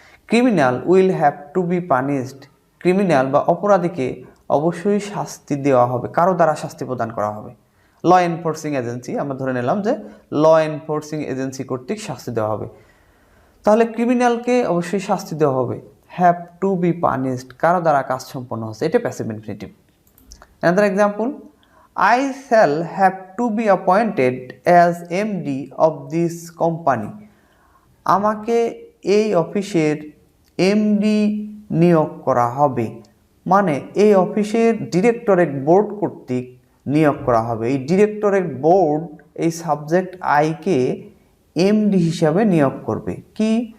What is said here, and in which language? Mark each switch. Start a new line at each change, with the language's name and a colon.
English: criminal will have to be punished,
Bangla: criminal বা অপরাধীকে অবশ্যই শাস্তি দেওয়া হবে, কারো দ্বারা শাস্তি প্রদান করা হবে। ল এনফোর্সিং এজেন্সি, আমরা ধরে নিলাম যে ল এনফোর্সিং এজেন্সি কর্তৃক শাস্তি দেওয়া হবে, তাহলে ক্রিমিনালকে অবশ্যই শাস্তি দেওয়া হবে।
English: have to be punished,
Bangla: কারো দ্বারা কাজ সম্পন্ন হচ্ছে, এটা passive infinitive.
English: Another example, I shall have to be appointed as MD of this company.
Bangla: আমাকে এই অফিসের এমডি নিয়োগ করা হবে, মানে এই অফিসের ডিরেক্টরেট বোর্ড কর্তৃক নিয়োগ করা হবে। এই ডিরেক্টরেট বোর্ড এই সাবজেক্ট আইকে এমডি হিসাবে নিয়োগ করবে। কি?